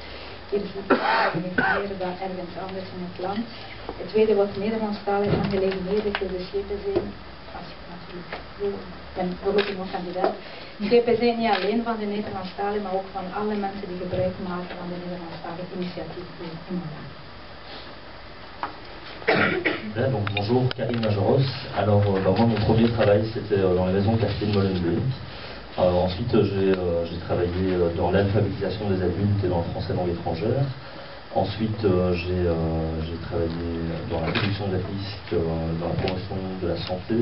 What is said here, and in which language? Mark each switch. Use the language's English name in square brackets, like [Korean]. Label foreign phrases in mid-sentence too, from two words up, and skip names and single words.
[Dutch] Hier zie je meer dan ergens anders in het land. Het tweede wat Nederlandstalige aangelegenheden geschepen zijn, als ik natuurlijk ben voorlopig nog kandidaat, schepen zijn niet alleen van de Nederlandstaligen, maar ook van alle mensen die gebruik maken van de Nederlandstalige initiatieven in Molenbeek. [French] Là, donc bonjour, Karim Majoros. Alors moi mon premier travail c'était dans les maisons quartier de Molenbeek. Ensuite j'ai travaillé dans l'alphabétisation des adultes et dans le français langue étrangère. Ensuite j'ai travaillé dans la réduction des risques, dans la promotion de la santé.